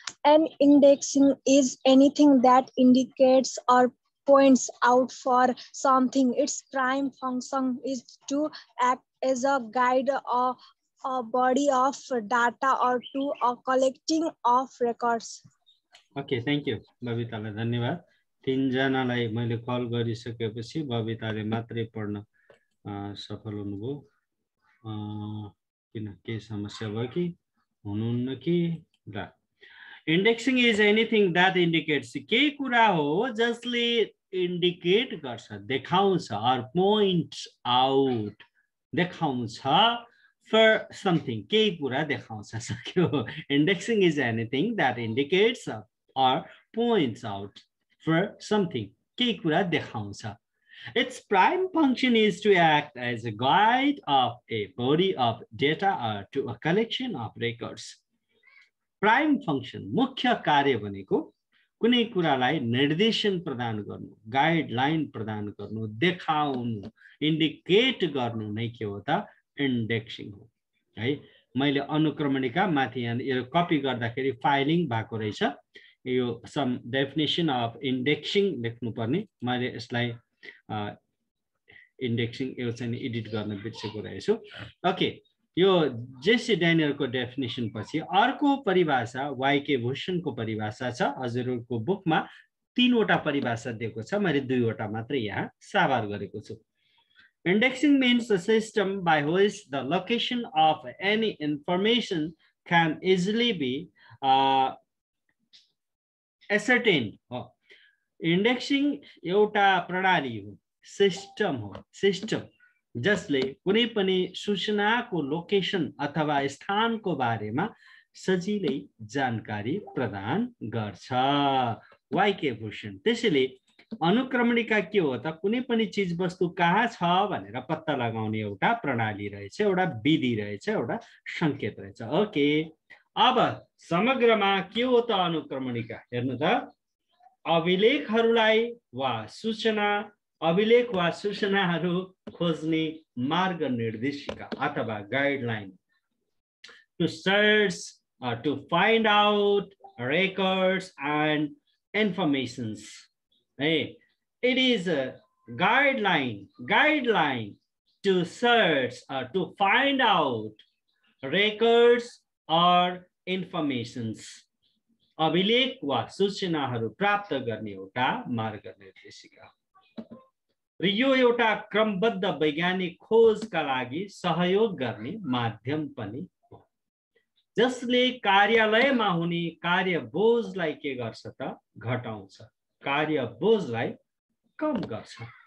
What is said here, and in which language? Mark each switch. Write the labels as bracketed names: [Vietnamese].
[English] An indexing is anything that indicates or points out for something. Its prime function is to act as a guide or a body of data or to a collecting of records. Okay, thank you [Nepali] बबितालाई धन्यवाद। तीनजनालाई मैले call गरिसकेपछि बबिताले मात्रै पढ्न सफल हुनुभयो। किन के समस्या भयो कि हुनुहुन्न कि ल [English] indexing is anything that indicates [Nepali] के कुरा हो जसले इंडिकेट गर्छ देखाउँछ और [English] points out [Nepali] देखाउँछ [English] for something [Nepali] के कुरा देखाउँछ सक्यो [English] indexing is anything that indicates or points out for something [Nepali] के कुरा देखाउँछ. [English] Its prime function is to act as a guide of a body of data or to a collection of records. Prime function [Nepali] मुख्य कार्य भनेको कुनै कुरालाई निर्देशन प्रदान गर्नु गाइडलाइन प्रदान गर्नु देखाउनु इन्डिकेट गर्नु नै के हो त इंडेक्सिंग हो है. मैले अनुक्रमणिका माथि यहाँ यो कपी गर्दाखेरि फाइलिङ भएको रहेछ यो [English] some definition of indexing [Nepali] लेख्नु पर्ने मैले यसलाई इंडेक्सिंग यो चाहिँ एडिट गर्न बिर्सेको रहेछु. ओके यो जेसी ड्यानियलको डेफिनेसन पछि अर्को परिभाषा वाईके भूषणको परिभाषा छ. हजुरहरुको बुकमा 3 वटा परिभाषा दिएको छ मैले 2 वटा मात्र यहाँ साभार गरेको छु. [English] Indexing means the system by which the location of any information can easily be ascertained. [Nepali] Indexing एउटा प्रणाली हो सिस्टम हो सिस्टम जसले कुनै पनि सूचनाको लोकेसन अथवा स्थानको बारेमा सजिलै जानकारी प्रदान गर्छ. वाईके भूषण त्यसैले अनुक्रमणिका के हो त कुनै पनि चीज वस्तु कहाँ छ भनेर पत्ता लगाउने एउटा प्रणाली रहेछ एउटा विधि रहेछ एउटा संकेत रहेछ. ओके अब समग्रमा के हो त अनुक्रमणिका हेर्नु त अभिलेखहरूलाई वा सूचना अभिलेख वा सूचनाहरू खोज्ने मार्ग निर्देशिका अथवा guideline [English] to search to find out records and informations. Hey, it is a guideline to search to find out records or informations. [Nepali] अभिलेख वा सूचनाहरू प्राप्त गर्ने एउटा मार्ग निर्देशिका र यो एउटा क्रमबद्ध वैज्ञानिक खोजका लागि सहयोग गर्ने माध्यम पनि हो जसले कार्यालयमा हुने कार्य बोझलाई के गर्छ त घटाउँछ कार्य बोझलाई कम गर्छ